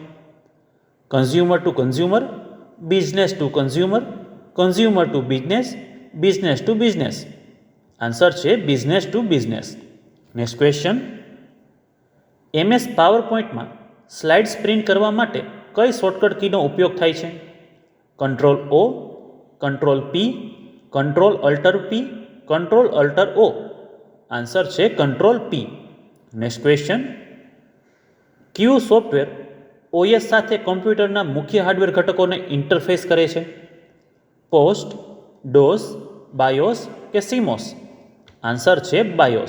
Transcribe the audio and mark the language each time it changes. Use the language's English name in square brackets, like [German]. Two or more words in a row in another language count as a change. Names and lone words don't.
[English] consumer to consumer, business to consumer, consumer to business, business to business? [Gujarati] આન્સર છે [English] business to business. next question, [Gujarati] MS પાવરપોઈન્ટમાં સ્લાઇડ્સ પ્રિન્ટ કરવા માટે કઈ [English] shortcut key [Gujarati] ઉપયોગ થાય છે? [English] Ctrl+O, Ctrl+P, Ctrl+Alt+P, Ctrl+Alt+O? [Gujarati] આન્સર છે Ctrl+P. [English] next question, [Gujarati] કયું સોફ્ટવેર OS સાથે કમ્પ્યુટરના મુખ્ય હાર્ડવેર ઘટકોને ઇન્ટરફેસ કરે છે? [English] પોસ્ટ, DOS, BIOS કે CMOS? [Gujarati] આન્સર છે BIOS.